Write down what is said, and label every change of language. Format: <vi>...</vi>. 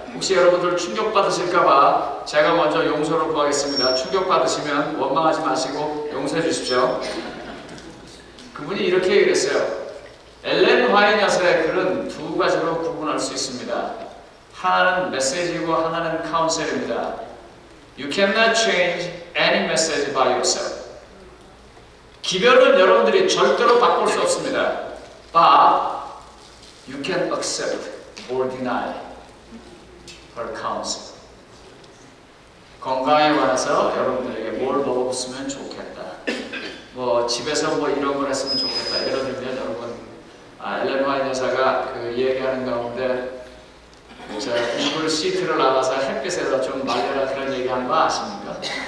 <ko>혹시 여러분들 충격받으실까봐 제가 먼저 용서를 구하겠습니다. 충격받으시면 원망하지 마시고 용서해 주십시오. 그분이 이렇게 얘기를 했어요. 엘렌 화이트의 글은 2가지로 구분할 수 있습니다. 하나는 메시지고 하나는 카운셀입니다.</ko> <en>You cannot change any message by yourself.</en> <ko>기별은 여러분들이 절대로 바꿀 수 없습니다.</ko> <en>But you can accept or deny her counsel.</en> <ko>건강에 관해서 여러분들에게 뭘 먹었으면 좋겠다. 뭐 집에서 뭐 이런 걸 했으면 좋겠다. 예를 들면 여러분 엘렌 화이트 여사가 그 얘기하는 가운데 저 이불 시트를 나가서 햇빛에다 좀 말려라 그런 얘기하는 거 아십니까?</ko>